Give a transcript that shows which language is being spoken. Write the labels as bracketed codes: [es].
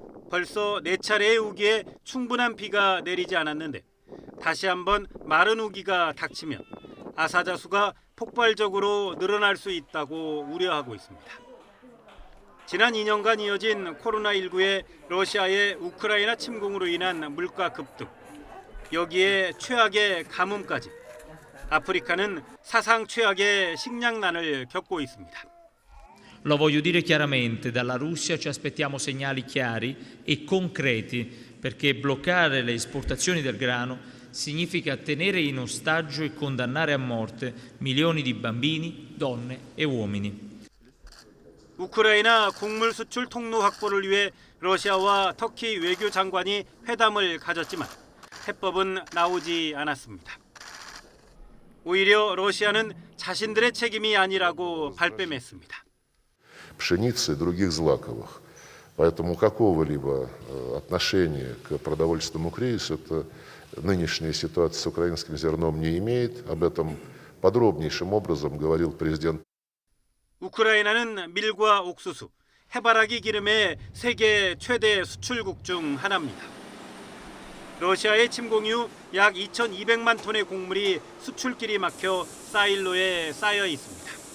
[ko] 벌써 4차례의 우기에 충분한 비가 내리지 않았는데 다시 한번 마른 우기가 닥치면 아사자수가 폭발적으로 늘어날 수 있다고 우려하고 있습니다. 지난 2년간 이어진 코로나19의 러시아의 우크라이나 침공으로 인한 물가 급등, 여기에 최악의 가뭄까지 아프리카는 사상 최악의 식량난을 겪고 있습니다. [it] Lo voglio dire chiaramente, dalla Russia ci aspettiamo segnali chiari e concreti perché bloccare le esportazioni del grano significa tenere in ostaggio e condannare a morte milioni di bambini, donne e uomini. [ko] 우크라이나 곡물 수출 통로 확보를 위해 러시아와 터키 외교장관이 회담을 가졌지만 해법은 나오지 않았습니다. 오히려 러시아는 자신들의 책임이 아니라고 발뺌했습니다. [ru] Пшеницы и других злаковых. Поэтому какого-либо отношения к продовольственному кризису это нынешняя ситуация с украинским зерном не имеет. Об этом подробнейшим образом говорил президент. [ko] 우크라이나는 밀과 옥수수, 해바라기 기름의 세계 최대 수출국 중 하나입니다. 러시아의 침공 이후 약 2,200만 톤의 곡물이 수출길이 막혀 사일로에 쌓여 있습니다.